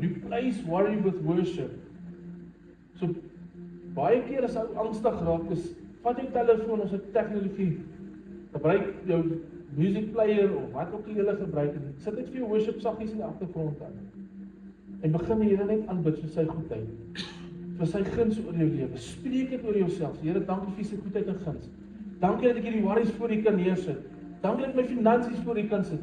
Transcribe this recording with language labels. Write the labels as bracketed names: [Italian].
[English] Replace worry with worship. [Afrikaans] So baie keer as ou angstig raak, vat jou telefoon, ons het tegnologie, gebruik jou music player of wat ook jy gebruik en sit net vir jou worship saggies in die agtergrond aan. En begin die Here net aanbid vir sy goedheid, vir sy guns oor jou lewe. Spreek dit oor jouself. Here, dankie vir sy goedheid en guns. Dankie dat ek hierdie worries voor U kan neersit. Dankie dat ek my finansies voor U kan sit.